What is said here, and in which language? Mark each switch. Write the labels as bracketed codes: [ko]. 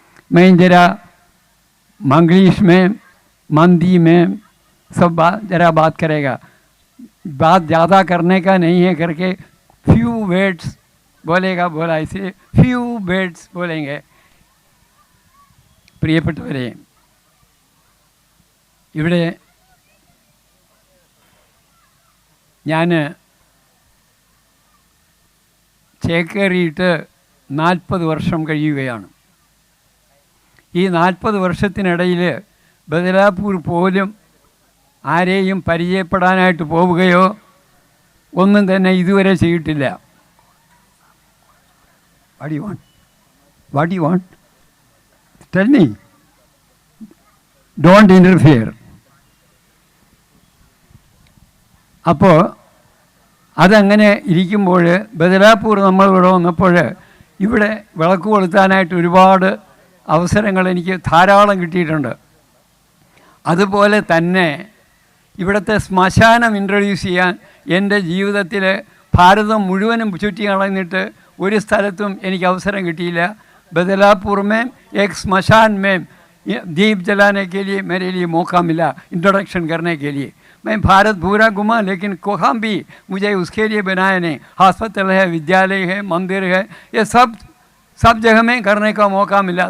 [hi] मैं जरा मंग्लिश में मंदी में सब जरा बात करेगा. बात ज़्यादा करने का नहीं है करके [en] few words [hi] बोलेगा, बोला इसे फ्यू वर्ड्स बोलेंगे. [ml] പ്രിയപ്പെട്ടവരെ, ഇവിടെ ഞാൻ ചേക്കേറിയിട്ട് 40 വർഷം കഴിയുകയാണ്. ഈ 40 വർഷത്തിനിടയിൽ ബദലാപൂർ പോലും ആരെയും പരിചയപ്പെടാനായിട്ട് പോവുകയോ ഒന്നും തന്നെ ഇതുവരെ ചെയ്തിട്ടില്ല. [en] What do you want? What do you want? Tell me. Don't interfere. [ml] അപ്പോൾ അതങ്ങനെ ഇരിക്കുമ്പോൾ ബദലാപൂർ നമ്മളിവിടെ വന്നപ്പോൾ ഇവിടെ വിളക്ക് കൊളുത്താനായിട്ട് ഒരുപാട് അവസരങ്ങൾ എനിക്ക് ധാരാളം കിട്ടിയിട്ടുണ്ട്. അതുപോലെ തന്നെ ഇവിടുത്തെ ശ്മശാനം ഇൻട്രൊഡ്യൂസ് ചെയ്യാൻ എൻ്റെ ജീവിതത്തിൽ ഭാരതം മുഴുവനും ചുറ്റി കളഞ്ഞിട്ട് ഒരു സ്ഥലത്തും എനിക്ക് അവസരം കിട്ടിയില്ല. [hi] बदलापुर में एक स्मशान में दीप जलाने के लिए मेरे लिए मौका मिला इंट्रोडक्शन करने के लिए. मैं भारत पूरा घुमा लेकिन कहाँ भी मुझे उसके लिए बनाया नहीं. हॉस्पिटल है, विद्यालय है, मंदिर है, ये सब जगह में करने का मौका मिला.